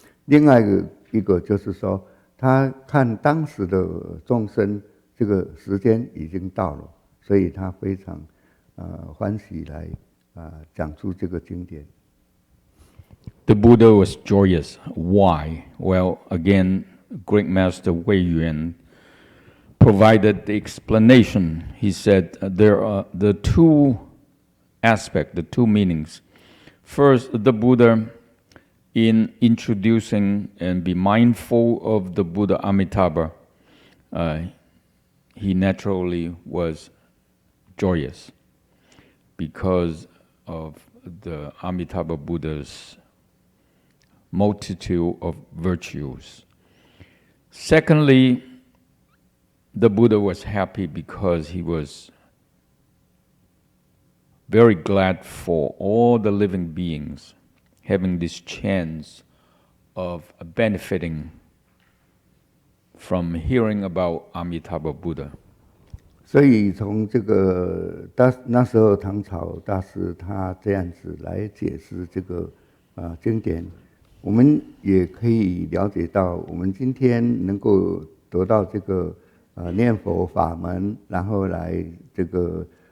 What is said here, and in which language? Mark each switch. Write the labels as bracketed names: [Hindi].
[Chinese] 另外一个就是说，他看当时的众生这个时间已经到了，所以他非常欢喜来讲出这个经典。 [English] The Buddha was joyous. Why? Well, again, Great Master Wei Yuan provided the explanation. He said there are the two aspects, the two meanings. First, the Buddha in introducing and be mindful of the Buddha Amitabha, he naturally was joyous because of the Amitabha Buddha's multitude of virtues. Secondly, the Buddha was happy because he was very glad for all the living beings having this chance of benefiting from hearing about Amitabha Buddha. [Chinese] 所以从这个那时候唐朝大师他这样子来解释这个经典，我们也可以了解到，我们今天能够得到这个念佛法门，然后来这个